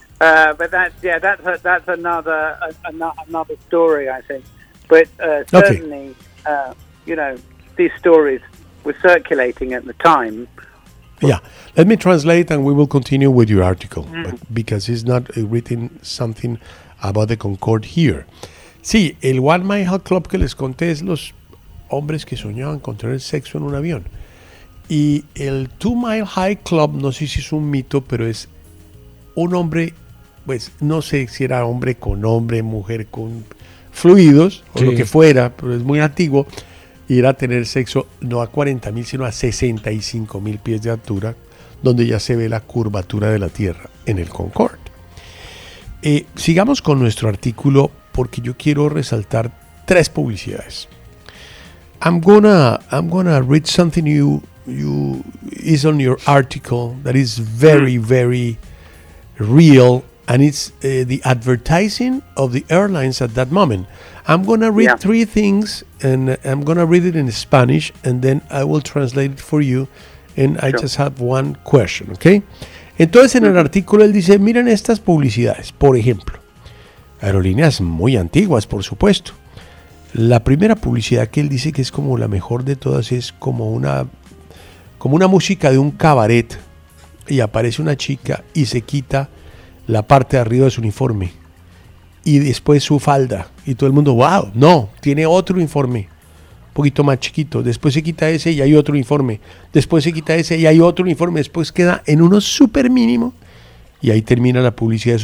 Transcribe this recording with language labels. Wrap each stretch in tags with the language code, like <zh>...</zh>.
<en>But that's another story, I think. But certainly, okay. These stories were circulating at the time. Yeah, let me translate and we will continue with your article, because it's not written something about the Concorde here.</en> <es>Sí, el One Mile High Club que les conté es los hombres que soñaban con tener sexo en un avión. Y el Two Mile High Club, no sé si es un mito, pero es un hombre, pues no sé si era hombre con hombre, mujer con fluidos, o sí, lo que fuera, pero es muy antiguo, y era tener sexo no a 40.000, sino a 65.000 pies de altura, donde ya se ve la curvatura de la Tierra en el Concorde. Sigamos con nuestro artículo, porque yo quiero resaltar tres publicidades.</es> <en>I'm gonna read something you is on your article that is very, very real, and it's the advertising of the airlines at that moment. I'm gonna read three things, and I'm gonna read it in Spanish, and then I will translate it for you, and I just have one question, okay?</en> <es>Entonces, en el artículo, él dice, miren estas publicidades, por ejemplo, aerolíneas muy antiguas, por supuesto. La primera publicidad que él dice que es como la mejor de todas es como una música de un cabaret, y aparece una chica y se quita la parte de arriba de su uniforme y después su falda, y todo el mundo, wow, no, tiene otro uniforme un poquito más chiquito, después se quita ese y hay otro uniforme, después se quita ese y hay otro uniforme, después queda en uno súper mínimo y ahí termina la publicidad.</es>